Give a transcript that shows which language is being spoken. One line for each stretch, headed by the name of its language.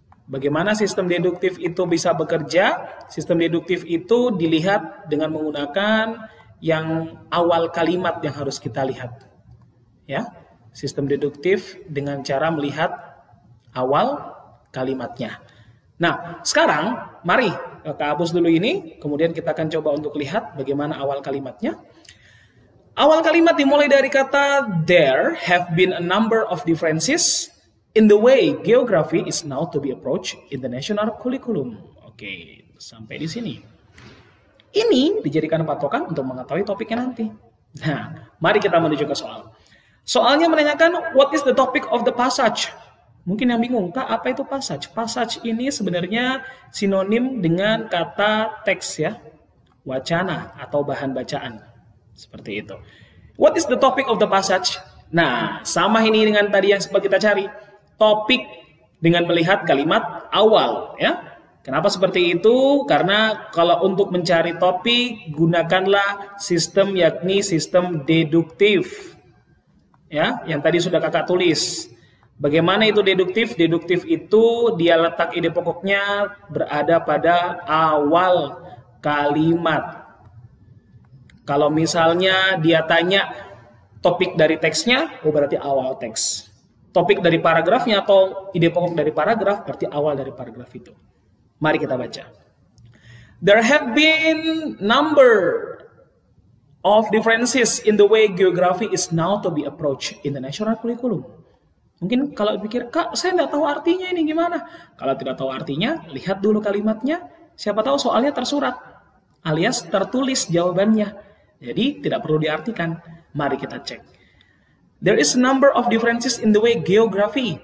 Indonesian: Bagaimana sistem deduktif itu bisa bekerja? Sistem deduktif itu dilihat dengan menggunakan yang awal kalimat yang harus kita lihat. Ya. Sistem deduktif dengan cara melihat awal kalimatnya. Nah, sekarang mari kita hapus dulu ini, kemudian kita akan coba untuk lihat bagaimana awal kalimatnya. Awal kalimat dimulai dari kata
English: there have been a number of differences in the way geography is now to be approached in the national curriculum.
Indonesian: Oke, sampai di sini. Ini dijadikan patokan untuk mengetahui topiknya nanti. Nah, mari kita menuju ke soal. Soalnya menanyakan
English: what is the topic of the passage?
Indonesian: Mungkin yang bingung, Kak, apa itu passage? Passage ini sebenarnya sinonim dengan kata teks ya, wacana atau bahan bacaan. Seperti itu.
English: What is the topic of the passage?
Indonesian: Nah, sama ini dengan tadi yang sempat kita cari. Topik dengan melihat kalimat awal. Ya. Kenapa seperti itu? Karena kalau untuk mencari topik, gunakanlah sistem yakni sistem deduktif. Ya, yang tadi sudah kakak tulis. Bagaimana itu deduktif? Deduktif itu dia letak ide pokoknya berada pada awal kalimat. Kalau misalnya dia tanya topik dari teksnya, berarti awal teks. Topik dari paragrafnya atau ide pokok dari paragraf, berarti awal dari paragraf itu. Mari kita baca.
English: There have been number of differences in the way geography is now to be approached in the national curriculum.
Indonesian: Mungkin kalau pikir, Kak, saya nggak tahu artinya ini gimana? Kalau tidak tahu artinya, lihat dulu kalimatnya. Siapa tahu soalnya tersurat, alias tertulis jawabannya. Jadi tidak perlu diartikan. Mari kita cek.
English: There is a number of differences in the way geography.